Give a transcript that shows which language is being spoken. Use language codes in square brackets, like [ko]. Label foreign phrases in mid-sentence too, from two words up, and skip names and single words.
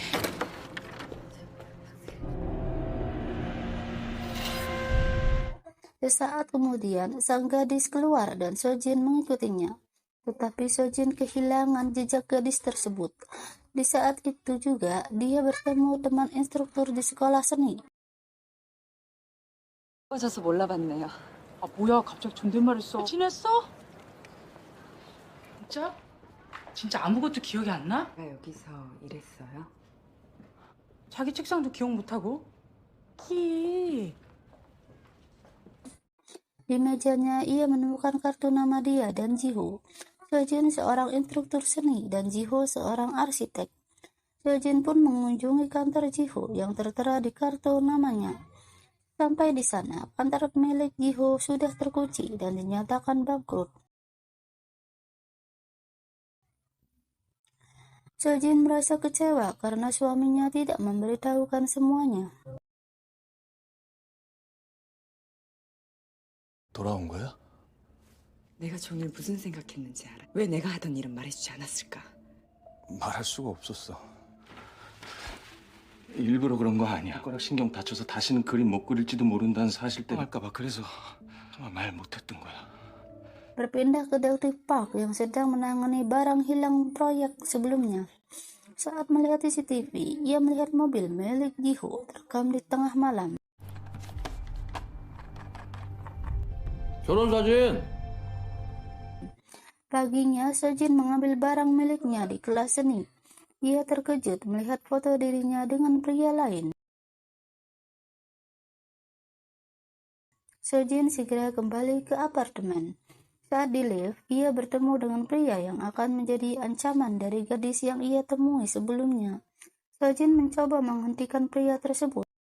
[id] Sesaat kemudian, sang gadis keluar dan Sojin mengikutinya. Tetapi Sojin kehilangan jejak gadis tersebut. Di saat itu juga, dia bertemu teman instruktur di sekolah seni. [ko] 빠져서 몰라봤네요. 아, 뭐야, 갑자기 존댓말 했어. 지냈어? 진짜? 진짜 아무것도 기억이 안 나? 왜 여기서 일했어요? 자기 책상도 기억 못하고? 키. [id] Di mejanya, ia menemukan kartu nama dia dan Jiho. Sojin seorang instruktur seni dan Jiho seorang arsitek. Sojin pun mengunjungi kantor Jiho yang tertera di kartu namanya. Sampai di sana, kantor milik Jiho sudah terkunci dan dinyatakan bangkrut. Sojin merasa kecewa karena suaminya tidak memberitahukan semuanya. [ko] 돌아온 거야? 내가 종일 무슨 생각했는지 알아? 왜 내가 하던 일은 말해주지 않았을까? 말할 수가 없었어. 일부러 그런 거 아니야. 손가락 신경 다쳐서 다시는 그림 못 그릴지도 모른다는 사실 때문에 할까봐 그래서 정말 말 못했던 거야. [id] Berpindah ke detektif Park yang sedang menangani barang hilang proyek sebelumnya. Saat melihat CCTV, ia melihat mobil milik Jiho terekam di tengah malam. [ko] 결혼사진! [id] Paginya, Sojin mengambil barang miliknya di kelas seni. Ia terkejut melihat foto dirinya dengan pria lain. Sojin segera kembali ke apartemen. Saat di lift, ia bertemu dengan pria yang akan menjadi ancaman dari gadis yang ia temui sebelumnya. Sojin mencoba menghentikan pria tersebut.